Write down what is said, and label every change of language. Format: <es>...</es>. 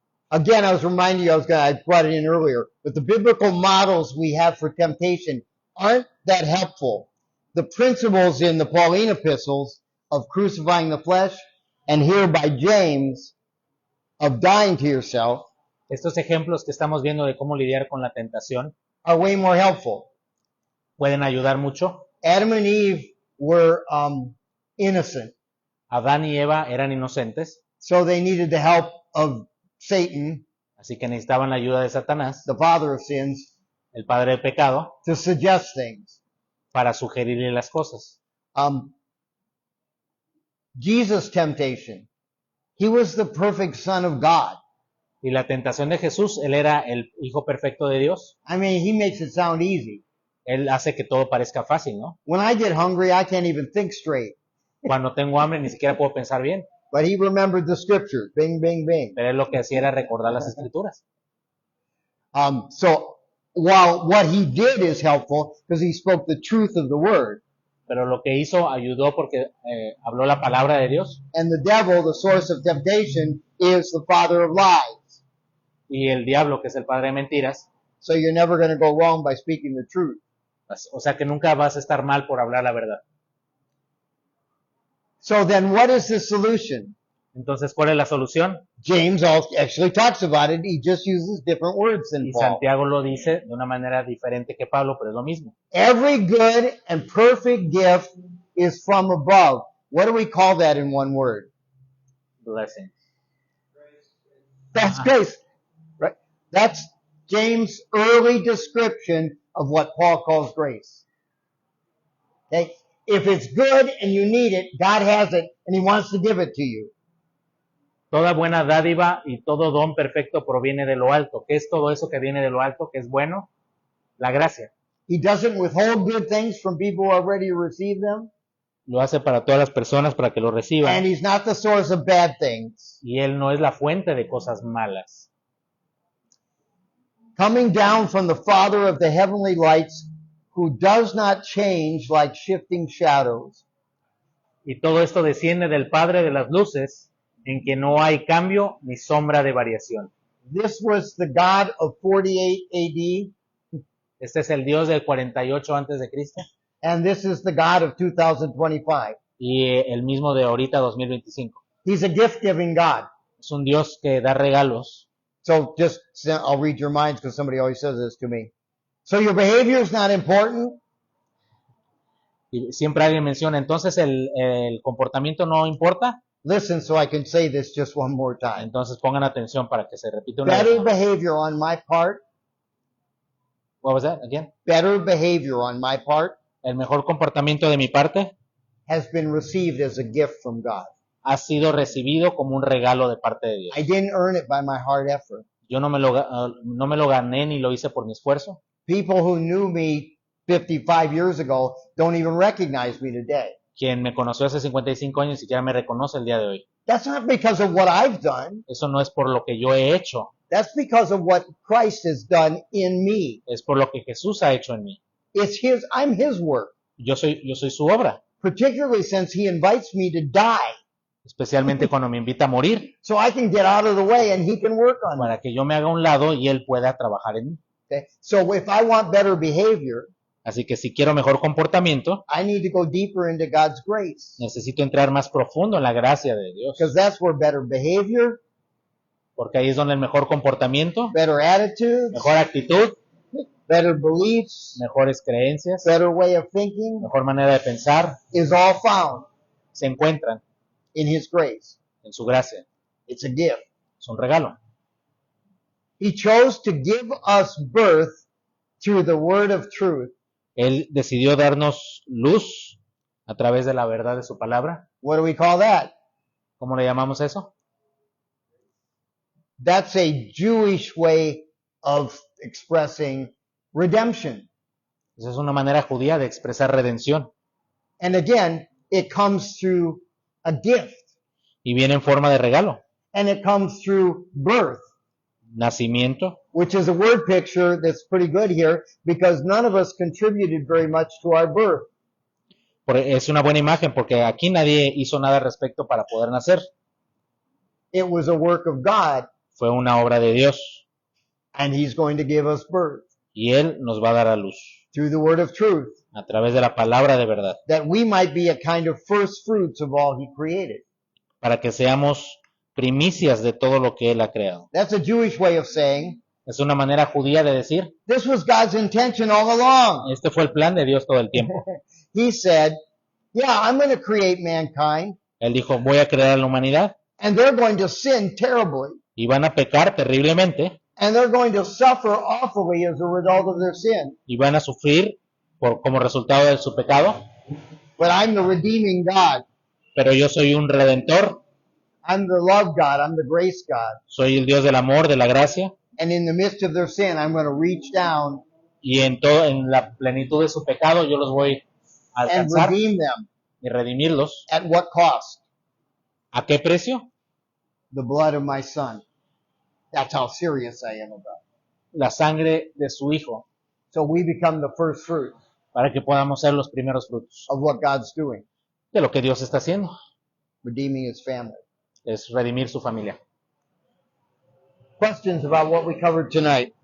<en>Again, I was reminding you, I brought it in earlier, but the biblical models we have for temptation aren't that helpful. The principles in the Pauline epistles of crucifying the flesh, and here by James, of dying to yourself,</en> <es>Estos ejemplos que estamos viendo de cómo lidiar con la tentación</es> <en>are way more helpful.</en> <es>pueden ayudar mucho.</es> <en>Adam and Eve were innocent,</en> <es>Adán y Eva eran inocentes,</es> <en>so they needed the help of Satan,</en> <es>así que necesitaban la ayuda de Satanás,</es> <en>the father of sins,</en> <es>el padre del pecado,</es> <en>to suggest things.</en> <es>para sugerirle las cosas.</es> <en>Jesus' temptation. He was the perfect Son of God.</en> <es>Y la tentación de Jesús, él era el hijo perfecto de Dios.</es> <en>I mean, he makes it sound easy.</en> <es>Él hace que todo parezca fácil, ¿no?</es> <en>When I get hungry, I can't even think straight.</en> <es>Cuando tengo hambre ni siquiera puedo pensar bien.</es> <en>But he remembered the scriptures. Bing, bing, bing.</en> <es>Pero él lo que hacía era recordar las escrituras.</es> <en>So while what he did is helpful because he spoke the truth of the word,</en> <es>Pero lo que hizo ayudó porque habló la palabra de Dios.</es> <en>and the devil, the source of temptation, is the father of lies.</en> <es>Y el diablo, que es el padre de mentiras,</es> <en>So you're never going to go wrong by speaking the truth.</en> <es>o sea que nunca vas a estar mal por hablar la verdad.</es> <en>So then what is the solution?</en> <es>Entonces, ¿cuál es la solución?</es> <en>James actually talks about it. He just uses different words than</en> <es>Y</es> <en>Paul.</en> <es>Santiago lo dice de una manera diferente que Pablo, pero es lo mismo.</es> <en>Every good and perfect gift is from above. What do we call that in one word? Blessing. That's grace. Right? That's James' early description of what Paul calls grace. Okay? If it's good and you need it, God has it and he wants to give it to you.</en> <es>Toda buena dádiva y todo don perfecto proviene de lo alto. ¿Qué es todo eso que viene de lo alto, que es bueno? La gracia.</es> <en>He doesn't withhold good things from people who are ready to receive them.</en> <es>Lo hace para todas las personas para que lo</es> <en>And</en> <es>reciban.</es> <en>he's not the source of bad things.</en> <es>Y él no es la fuente de cosas malas.</es> <en>Coming down from the Father of the heavenly lights, who does not change like shifting shadows.</en> <es>Y todo esto desciende del Padre de las luces, en que no hay cambio ni sombra de variación.</es> <en>This was the God of 48 AD,</en> <es>Este es el Dios del 48 antes de Cristo</es> <en>and this is the God of 2025.</en> <es>y el mismo de ahorita 2025.</es> <en>He's a gift-giving God.</en> <es>Es un Dios que da regalos.</es> <en>So I'll read your minds because somebody always says this to me. So your behavior is not important.</en> <es>Y siempre alguien menciona, entonces el comportamiento no importa.</es> <en>Listen so I can say this just one more time.</en> <es>Entonces pongan atención para que se repita una vez</es> <en>Better</en> <es>más.</es> <en>behavior on my part, What was that again? better behavior on my part</en> <es>El mejor comportamiento de mi parte</es> <en>has been received as a gift from God.</en> <es>ha sido recibido como un regalo de parte de Dios.</es> <en>I didn't earn it by my hard effort.</en> <es>Yo no me lo gané ni lo hice por mi esfuerzo.</es> <en>People who knew me 55 years ago don't even recognize me today.</en> <es>Quien me conoció hace 55 años ni siquiera me reconoce el día de hoy.</es> <en>That's not because of what I've done.</en> <es>Eso no es por lo que yo he hecho,</es> <en>That's because of what Christ has done in me.</en> <es>es por lo que Jesús ha hecho en mí.</es> <en>I'm his work,</en> <es>Yo soy su obra,</es> <en>particularly since he invites me to die</en> <es>especialmente cuando me invita a morir,</es> <en>so I can get out of the way and he can work on me.</en> <es>para que yo me haga a un lado y Él pueda trabajar en mí.</es> <en>Okay? So if I want better behavior,</en> <es>Así que si quiero mejor comportamiento,</es> <en>I need to go deeper into God's grace</en> <es>necesito entrar más profundo en la gracia de Dios,</es> <en>because that's where better behavior,</en> <es>porque ahí es donde el mejor comportamiento,</es> <en>better attitudes,</en> <es>mejor actitud,</es> <en>better beliefs,</en> <es>mejores creencias,</es> <en>better way of thinking</en> <es>mejor manera de pensar,</es> <en>is all found</en> <es>se encuentran</es> <en>in his grace.</en> <es>en su gracia.</es> <en>It's a gift.</en> <es>Es un regalo.</es> <en>He chose to give us birth through the word of truth.</en> <es>Él decidió darnos luz a través de la verdad de su palabra.</es> <en>What do we call that?</en> <es>¿Cómo le llamamos eso?</es> <en>That's a Jewish way of expressing redemption.</en> <es>Esa es una manera judía de expresar redención.</es> <en>And again, it comes through a gift</en> <es>Y viene en forma de regalo.</es> <en>and it comes through birth,</en> <es>Nacimiento,</es> <en>which is a word picture that's pretty good here because none of us contributed very much to our birth.</en> <es>es una buena imagen porque aquí nadie hizo nada al respecto para poder nacer.</es> <en>It was a work of God</en> <es>Fue una obra de Dios</es> <en>and he's going to give us birth</en> <es>y Él nos va a dar a luz</es> <en>through the word of truth</en> <es>a través de la palabra de verdad</es> <en>that we might be a kind of first fruits of all he created.</en> <es>para que seamos primicias de todo lo que Él ha creado.</es> <en>That's a Jewish way of saying</en> <es>Es una manera judía de decir,</es> <en>this was God's intention all along.</en> <es>este fue el plan de Dios todo el tiempo.</es> <en>He said, yeah, I'm going to create mankind</en> <es>Él dijo, voy a crear a la humanidad</es> <en>and they're going to sin terribly</en> <es>y van a pecar terriblemente</es> <en>and they're going to suffer awfully as a result of their sin.</en> <es>y van a sufrir como resultado de su pecado,</es> <en>But I'm the redeeming God.</en> <es>pero yo soy un redentor,</es> <en>I'm the love God. I'm the grace God.</en> <es>soy el Dios del amor, de la gracia,</es> <en>And in the midst of their sin, I'm going to reach down</en> <es>y en la plenitud de su pecado yo los voy a</es> <en>and</en> <es>alcanzar</es> <en>redeem them.</en> <es>y redimirlos.</es> <en>At what cost?</en> <es>¿A qué precio?</es> <en>The blood of my son. That's how serious I am about it.</en> <es>La sangre de su Hijo,</es> <en>So we become the first fruits</en> <es>para que podamos ser los primeros frutos</es> <en>of what God's doing,</en> <es>de lo que Dios está haciendo,</es> <en>redeeming his family.</en> <es>es redimir su familia.</es> <en>Questions about what we covered tonight?</en>